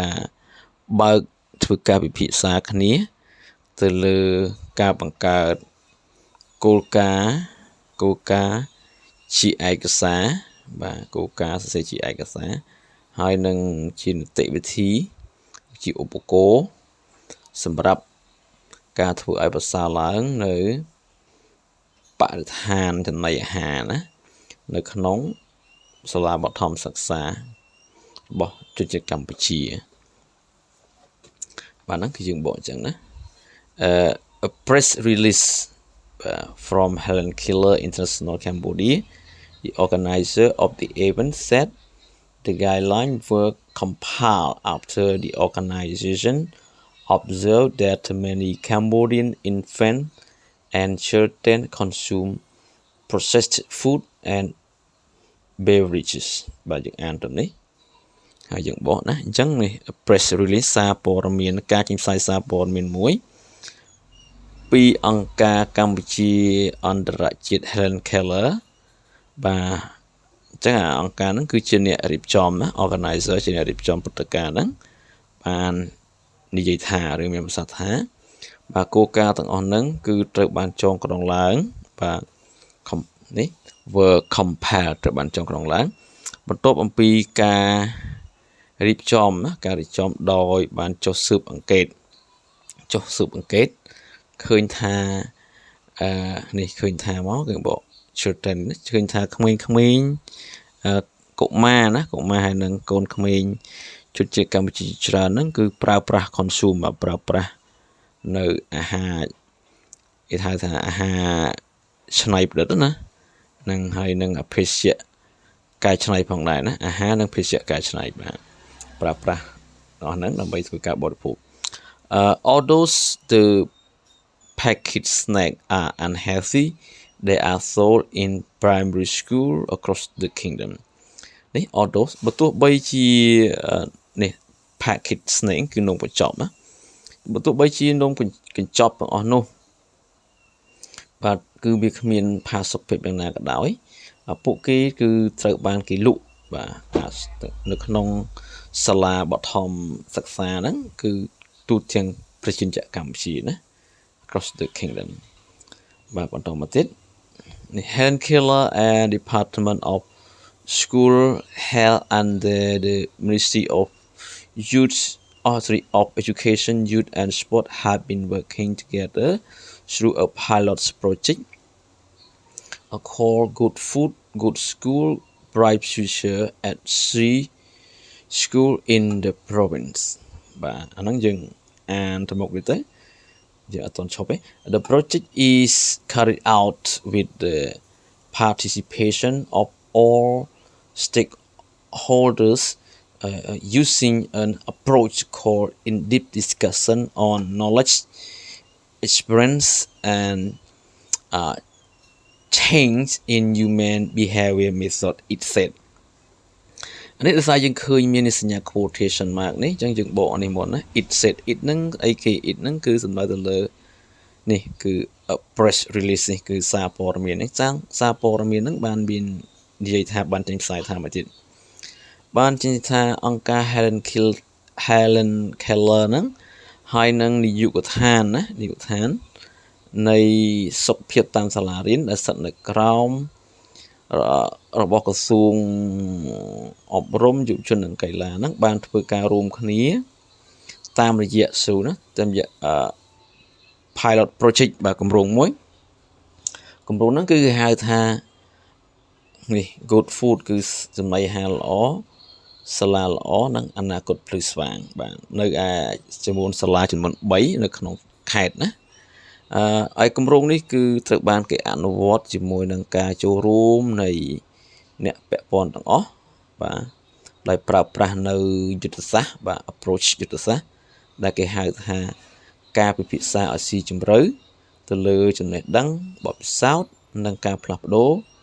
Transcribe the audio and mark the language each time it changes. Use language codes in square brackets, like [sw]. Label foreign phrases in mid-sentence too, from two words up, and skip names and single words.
[km] ការពិភាក្សាគ្នាទៅលើការបង្កើតគោលការណ៍ជាឯកសារបាទគោលការណ៍សរសេរជាឯកសារហើយនឹងជានីតិវិធីជាឧបករណ៍សម្រាប់ការធ្វើឲ្យប្រសើរឡើងនៅបរិស្ថានចំណីអាហារណានៅក្នុងសាលាបឋមសិក្សារបស់ជនជាតិកម្ពុជា បាទហ្នឹងគឺយើងបកអញ្ចឹងណា [en] a press release from Helen Keller International Cambodia the organizer of the event said the guidelines were compiled after the organization observed that many Cambodian infants and children consume processed food and beverages [km] បាទយើងអានទៅនេះហើយយើងបកណាអញ្ចឹងនេះ [en] press release [km] សារព័ត៌ មានការចេញផ្សាយសារព័ត៌មានមួយពីអង្គការកម្ពុជាអន្តរជាតិ Helen Keller បាទអញ្ចឹងអង្គការហ្នឹងគឺជាអ្នករៀបចំណា organizer ជាអ្នករៀបចំព្រឹត្តិការណ៍ហ្នឹងបាននិយាយថាឬមានប្រសាសន៍ថាបាទគោលការណ៍ទាំងអស់ហ្នឹងគឺត្រូវបានចងក្រងឡើងបាទនេះ [en] were compiled [km] ត្រូវបានចងក្រងឡើងបន្ទាប់អំពីការរៀបចំណាការរៀបចំដោយបានចុះស៊ើបអង្កេត ឃើញថានេះឃើញថាមកគឺបក children ឃើញថាក្មេងកុមារហើយនឹងកូនក្មេងជនជាតិកម្ពុជាច្រើនហ្នឹងគឺប្រើប្រាស់ consume ប្រើប្រាស់នៅអាហារគេហៅថាអាហារច្នៃប្រឌិតណានឹង ហើយនឹងភេសជ្ជៈកែច្នៃផងដែរណាអាហារនិងភេសជ្ជៈកែច្នៃបាទប្រើប្រាស់របស់ហ្នឹងដើម្បីធ្វើការបរិភោគ [en] although the packaged snack are unhealthy they are sold in primary school across the kingdom [km] នេះ although បើទោះបីជានេះ [en] packaged snack [km] គឺនំបញ្ចប់ណាបើទោះបីជានំកញ្ចប់ទាំងអស់នោះ បាទគឺវាគ្មានផាសុកភាពយ៉ាងណាក៏ដោយពួកគេគឺត្រូវបានគេលក់បាទនៅ ក្នុងសាលាបឋមសិក្សាហ្នឹងគឺទូទាំងប្រជាជនកម្ពុជា [en] ណា across the kingdom [km] បាទបន្តមកទៀត [en] Helen Keller and Department of School held under the Ministry of Youth of Education, Youth and Sport have been working together through a pilot project called Good Food, Good School, Bright Future at 3 schools in the province. [km] បាទអាហ្នឹងយើងអានទៅមុខនេះទៅយើងអត់ទាន់ឈប់ទេ [en] The project is carried out with the participation of all stakeholders using an approach called in-depth discussion on knowledge, experience, and change in human behavior method it said [km] នេះដោយសារយើងឃើញមានសញ្ញា [en] quotation mark [km] នេះអញ្ចឹងយើងបកនេះមុនណា [en] it said [km] it ហ្នឹងអីគេ it ហ្នឹងគឺ សំដៅទៅលើនេះគឺ [en] press release [km] នេះគឺសារព័ត៌មាននេះសារព័ត៌មានហ្នឹងបានមាននិយាយថាបានចេញផ្សាយថាមកទៀតបានចេញថាអង្គការ Helen Keller ហ្នឹងហើយនឹងនាយកដ្ឋាននៃសុខភាពតាមសាលារៀនដែលស្ថិតនៅក្រោ មរបស់ក្រសួងអប់រំយុវជននិងកីឡាហ្នឹងបានធ្វើការរួមគ្នាតាមរយៈតាមរយៈ [en] pilot project [km] បាទគម្រោងមួយគម្រោងហ្នឹងគឺគេហៅថានេះ [en] good food [km] គឺចំណីអាហារល្អសាលាល្អនិងអនាគតភ្លឺស្វាងបាទនៅឯចំនួនសាលាចំនួន3នៅក្នុងខេត្តណា ហើយគម្រោងនេះគឺត្រូវបានគេអនុវត្តជាមួយនឹងការចូលរួមនៃអ្នកពាក់ព័ន្ធទាំងអស់បាទដោយប្រើប្រាស់នៅយុទ្ធសាស្ត្របាទ approach យុទ្ធសាស្ត្រដែលគេហៅថាការពិភាក្សាឲ្យស៊ីជម្រៅទៅលើចំណេះដឹងបទពិសោធន៍និងការផ្លាស់ប្ដូរ